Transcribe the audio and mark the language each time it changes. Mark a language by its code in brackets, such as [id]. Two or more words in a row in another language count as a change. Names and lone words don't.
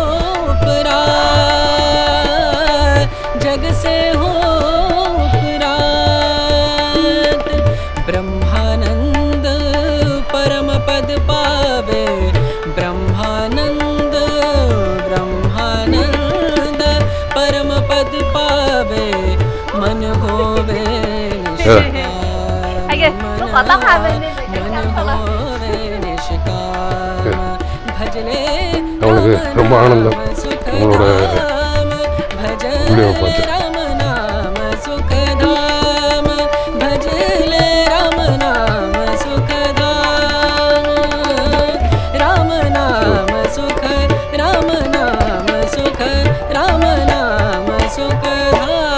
[hi] उपरात, जग से हो उपरात, ब्रह्मानंद परम पद पावे, ब्रह्मानंद ब्रह्मानंद परम पद पावे, मन होवे निष्काम, मन होवे निष्काम भजले [ta] அவனுக்கு ரொம்ப ஆனந்தம் உங்களோட வீடியோ பார்த்து. [hi] राम नाम सुखधाम भजले राम नाम सुखधाम राम नाम सुख राम नाम सुख राम नाम सुखधाम